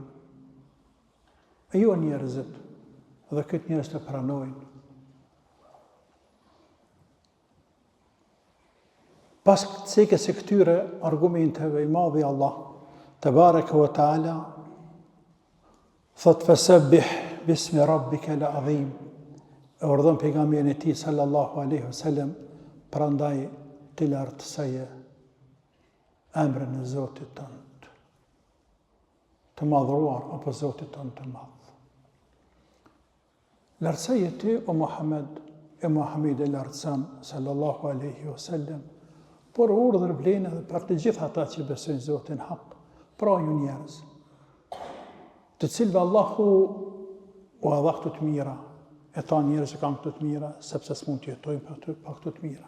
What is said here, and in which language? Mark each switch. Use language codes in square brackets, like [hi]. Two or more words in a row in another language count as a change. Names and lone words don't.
[sq] E jo njerëzit, dhe këtë njerëz të pranojnë. Pas cekës e këtyre argumenteve, i madhi Allah, [ar] تبارك وتعالى, [sq] thot [ar] فسبح باسم ربك العظيم, [sq] e urdhon pejgamberin e tij [ar] صلى الله عليه وسلم, [sq] prandaj të lartësoje emrin e Zotit tënd, të madhruar apo Zotit tënd të madh. Lartësoje ti o Muhammed, e Muhammed e lartëson [ar] صلى الله عليه وسلم, [sq] por urdhër vlen edhe për të gjithë ata që besojnë Zotin hak, pra ju njerëz, të cilëve Allahu u dha këto të mira, e ta njerëz që kanë këto të mira, sepse s'mund të jetojnë pa këto të mira.